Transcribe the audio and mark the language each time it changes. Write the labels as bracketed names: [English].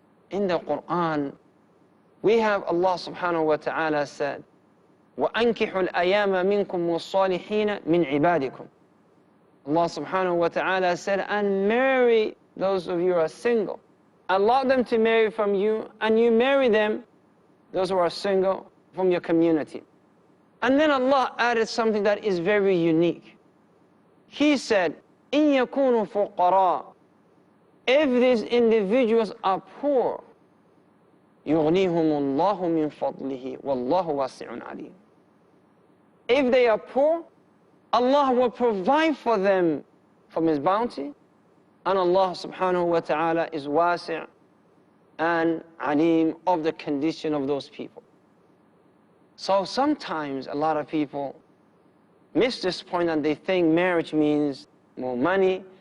[English] In the Quran, we have Allah subhanahu wa ta'ala said, [Arabic] وَأَنْكِحُوا الْأَيَامَ مِنْكُمْ وَالصَّالِحِينَ مِنْ عِبَادِكُمْ. [English] Allah subhanahu wa ta'ala said, and marry those of you who are single. Allow them to marry from you, and you marry them, those who are single, from your community. And then Allah added something that is very unique. He said, [Arabic] إِن يَكُونُوا فُقَرَاء. [English] If these individuals are poor, [Arabic] يُغْنِيهُمُ اللَّهُ مِنْ فَضْلِهِ وَاللَّهُ وَاسِعٌ عَلِيمٌ. [English] If they are poor, Allah will provide for them from His bounty, and Allah subhanahu wa ta'ala is wasi' and alim of the condition of those people. So sometimes a lot of people miss this point and they think marriage means more money.